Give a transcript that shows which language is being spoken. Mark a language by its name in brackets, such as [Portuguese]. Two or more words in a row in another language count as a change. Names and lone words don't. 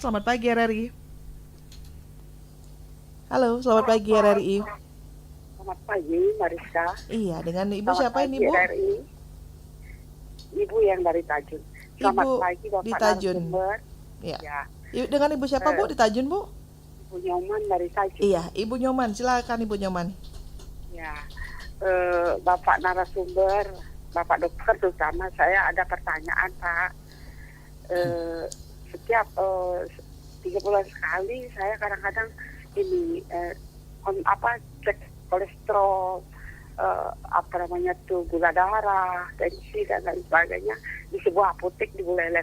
[Indonesian] Selamat pagi RRI. Halo, selamat pagi RRI. Selamat pagi Mariska. Iya, dengan Ibu siapa ini Bu? RRI. Ibu yang dari Tajun. Selamat Ibu pagi Bapak di Tajun. Ya. Dengan Ibu siapa Bu di Tajun Bu? Ibu Nyoman dari Tajun. Iya, Ibu Nyoman. Silakan Ibu Nyoman. Ya. Bapak narasumber, Bapak dokter terutama, saya ada pertanyaan Pak. Setiap 3 bulan sekali saya kadang-kadang ini cek kolesterol, gula darah, tensi dan lain sebagainya di sebuah apotek di Buleleng.